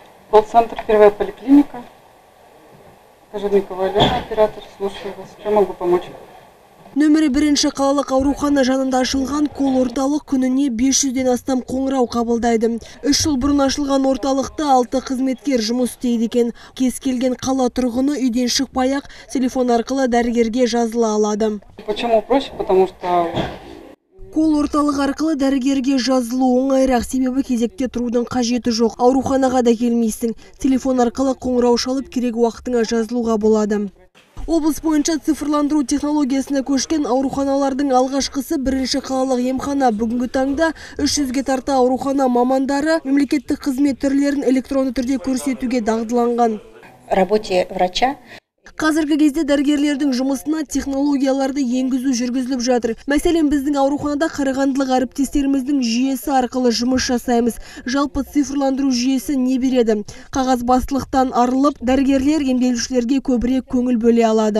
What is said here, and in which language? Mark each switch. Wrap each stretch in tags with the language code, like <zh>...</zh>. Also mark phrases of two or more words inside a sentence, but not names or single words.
<ru>Колл-центр «Первая поликлиника». Кожевникова Алена, оператор. Слушаю вас. Чем могу помочь?</ru> <kk>Нөмірі 1-ші қалалық аурухана жанында ашылған кол орталық күніне 500-ден астам қоңырау қабылдайды. 3 жыл бұрын ашылған орталықта 6 қызметкер жұмыс істейді екен. Кез келген қала тұрғыны үйден шықпай-ақ телефон арқылы дәрігерге жазыла алады.</kk> <ru>Почему проще? Потому что</ru> <kk>Кол орталық арқылы дәрігерге жазылу оңайырақ, себебі кезекте тұрудың қажеті жоқ. Ауруханаға да келмейсің. Телефон арқылы қоңырау шалып керек уақытыңа жазылуға болады. Облыс бойынша цифрландыру технологиясына көшкен ауруханалардың алғашқысы 1-ші қалалық емхана. Бүгінгі таңда 300-ге тарта аурухана мамандары мемлекеттік қызмет түрлерін электронды түрде көрсетуге дағдыланған.</kk> <ru>Работе врача.</ru> <kk>Қазіргі кезде дәрігерлердің жұмысына технологияларды енгізу жүргізіліп жатыр. Мәселен, біздің ауруханада қарағандылық әріптестеріміздің жүйесі арқылы жұмыс жасаймыз. Жалпы цифрландыру жүйесі не береді? Қағаз бастылықтан арылып, дәрігерлер емделушілерге көбірек көңіл бөле алады.</kk>